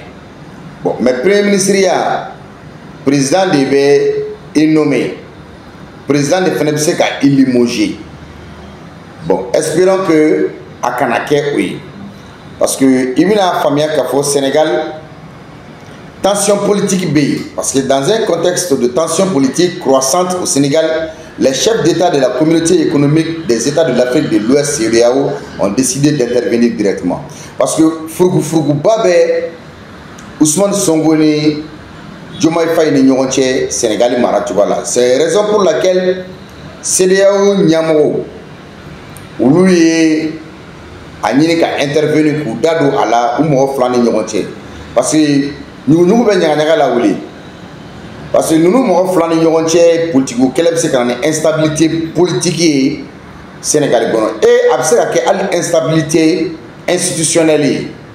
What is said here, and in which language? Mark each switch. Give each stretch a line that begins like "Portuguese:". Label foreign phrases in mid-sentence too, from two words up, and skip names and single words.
French: Bon mais premier ministre
Bambara: ya président de bɛ i nommé président de fana bɛ se ka i limoger.
French: Bon espérons que
Bambara: a kana kɛ o ye.
French: Parce que
Bambara: il bɛna faamuya k'a fɔ Sénégal
French: tension politique
Bambara: be yen.
French: Parce que dans un contexte de tension politique croissante au Sénégal, les chefs d'État de la communauté économique des États de l'Afrique de l'Ouest CEDEAO ont décidé d'intervenir directement. Parce que
Bambara: furugufuruguba bɛ Ousmane Sonko ni Diomaye Faye ni ɲɔgɔn cɛ Sénégal mara cogoya la.
French: C'est la raison pour laquelle
Bambara: CEDEAO ɲɛmɔgɔw olu ye a ɲini ka intervenir k'u da don a la u mɔgɔ fila ni ɲɔgɔn cɛ.
French: Parce que
Bambara: ɲuguɲugu bɛ ɲagaɲaga la wuli.
French: Parce que
Bambara: ninnu mɔgɔ fila ni ɲɔgɔn cɛ politique kɛlɛ bɛ se ka na ni
French: instabilité politique
Bambara: ye Sénégal kɔnɔ et a bɛ se ka kɛ hali
French: instabilité institutionnelle
Bambara: ye.